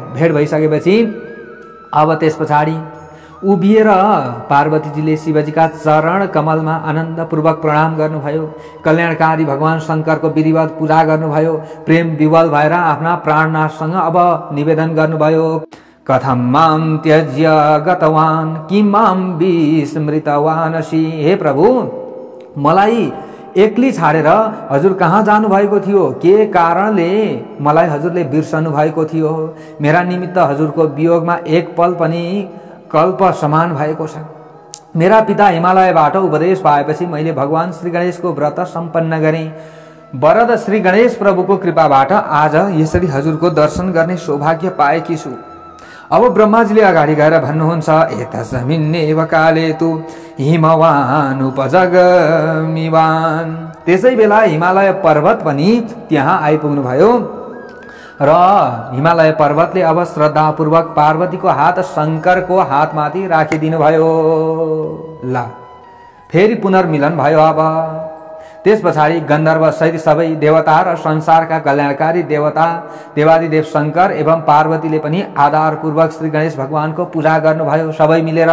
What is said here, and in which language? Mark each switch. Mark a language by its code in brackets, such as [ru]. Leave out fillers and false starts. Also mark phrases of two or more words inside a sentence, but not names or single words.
[ne] भेट भइसकेपछि अब त्यस पछाडि उभिएर पार्वतीजीले शिवजीका चरण कमलमा आनन्दपूर्वक प्रणाम गर्नुभयो। कल्याणकारी भगवान शङ्करको विधिवत पूजा गर्नुभयो। प्रेम विवल भएर आफ्ना प्राणनाथसँग अब निवेदन गर्नुभयो। [sa] कथम माम त्यज्य गतवान किम माम विस्मृतवानसि। [ne] हे प्रभु, मलाई एक्लै छाडेर हजुर कहाँ जानुभएको थियो? के कारणले मलाई हजुरले बिर्सनु भएको थियो? मेरा निमित्त हजुरको वियोगमा एक पल पनि कल्प समान भएको छ। मेरा पिता हिमालयबाट उपदेश पाएपछि मैले भगवान श्री गणेशको व्रत सम्पन्न गरेँ। वरद श्री गणेश प्रभुको कृपाबाट आज यसरी हजुरको दर्शन गर्ने सौभाग्य पाएकी छु। अब ब्रह्माजीले अगाडि गएर भन्नुहुन्छ, [sa] एतस्मिन्नेव काले तु हिमवान उपजगमिवान। [ne] त्यसै बेला हिमालय पर्वत पनि त्यहाँ आइपुग्नु भयो र हिमालय पर्वतले अब श्रद्धापूर्वक पार्वतीको हात शङ्करको हातमाथि राखिदिनु भयो। ल फेरि पुनर्मिलन भयो। अब त्यस पछाडि गन्धर्व सहित सबै देवता र संसारका कल्याणकारी देवता देवादिदेव शङ्कर एवं पार्वतीले पनि आधारपूर्वक श्री गणेश भगवानको पूजा गर्नुभयो सबै मिलेर।